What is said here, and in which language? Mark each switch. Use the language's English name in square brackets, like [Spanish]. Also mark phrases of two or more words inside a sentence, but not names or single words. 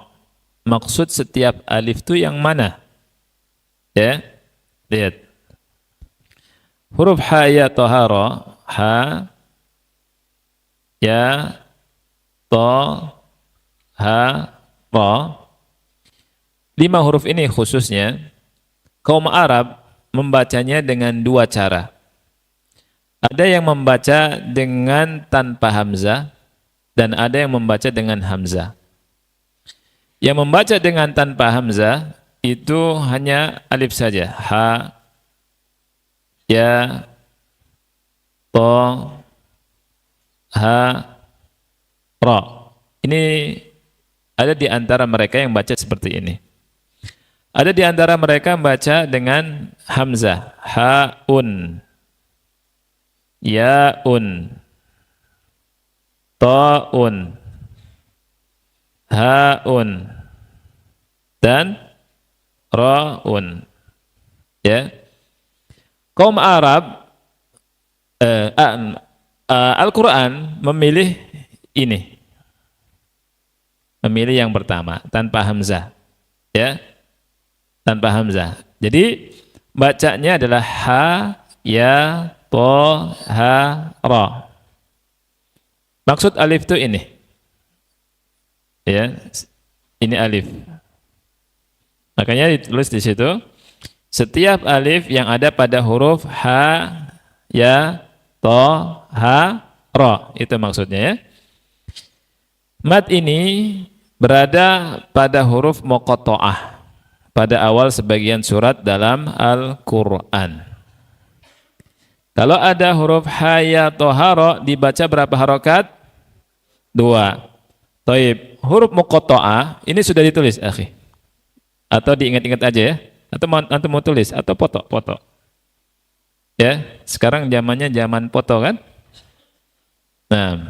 [Indonesian] Maksud setiap alif itu yang mana? Ya, lihat. Huruf ha, ya, ta, ha, ra, ha, ya, ta, ha, ra. 5 huruf ini khususnya kaum Arab membacanya dengan 2 cara. Ada yang membaca dengan tanpa hamzah dan ada yang membaca dengan hamzah. Yang membaca dengan tanpa hamzah itu hanya alif saja. Ha, ya, ta, ha, ra. Ini ada di antara mereka yang baca seperti ini. Ada di antara mereka membaca dengan hamzah. Ha-un, ya-un, ta-un, ha-un, dan ra-un. Ya. Kaum Arab, Al-Quran memilih ini. Memilih yang pertama, tanpa hamzah. Ya. Tanpa hamzah. Jadi bacanya adalah ha, ya, ta, ha, ra. Maksud alif itu ini. Ya, ini alif. Makanya ditulis di situ setiap alif yang ada pada huruf ha, ya, ta, ha, ra. Itu maksudnya ya. Mad ini berada pada huruf muqatta'ah. Pada awal sebagian surat dalam Al-Quran. Kalau ada huruf ha, ya, ta, ha, ra dibaca berapa harokat? 2. Taib. Huruf muqatta'ah ini sudah ditulis, akhi. Atau diingat-ingat aja ya. Atau antum mau tulis atau foto. Ya, sekarang zamannya zaman foto kan? Nah.